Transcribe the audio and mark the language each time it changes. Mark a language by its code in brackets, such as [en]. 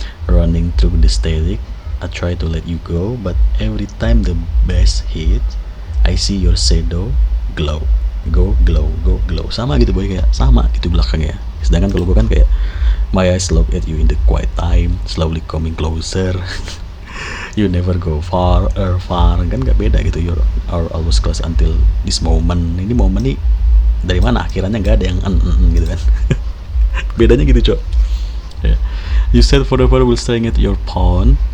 [en] Running through the static, I try to let you go, but every time the bass hits, I see your shadow glow, go glow, go glow. [id] Sama gitu boy, kayak sama gitu belakangnya. Sedangkan kalau gue kan kayak [en] my eyes look at you in the quiet time, slowly coming closer. You never go far [id] kan gak beda gitu. [en] You are always close until this moment. [id] Ini momen nih dari mana akhirannya nggak ada yang gitu kan. Bedanya gitu cok. Yeah. [en] You said forever will staying at your pawn.